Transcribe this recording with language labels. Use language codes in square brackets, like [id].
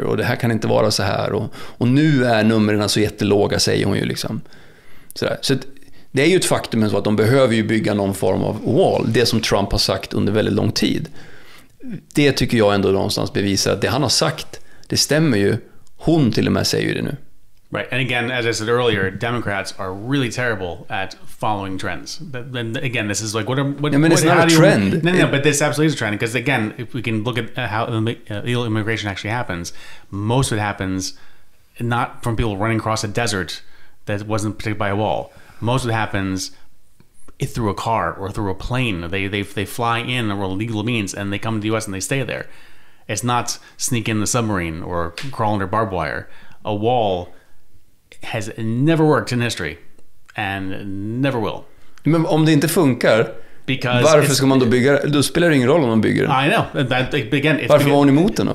[sv] Och det här kan inte vara så här. Och nu är numren så jättelåga, säger hon ju liksom. Sådär. Så det är ju ett faktum så att de behöver ju bygga någon form av wall. Det som Trump har sagt under väldigt lång tid. Det tycker jag ändå någonstans bevisar att det han har sagt, det stämmer ju. Hon till och med säger ju det nu. [en] Right, and again, as I said earlier, Democrats are really terrible at following trends. Then again, this is like what? I mean, it's not a trend. No, but this absolutely is a trend because again, if we can look at how illegal immigration actually happens, most of it happens not from people running across a desert that wasn't protected by a wall. Most of it happens through a car or through a plane. They fly in or legal means and they come to the U.S. and they stay there. It's not sneak in the submarine or crawl under barbed wire. A wall has never worked in history and never will. [sv] Men om det inte funkar, varför ska man då bygga? Då spelar det ingen roll om man bygger den. [en] I know. Again, [sv] varför var hon emot den då?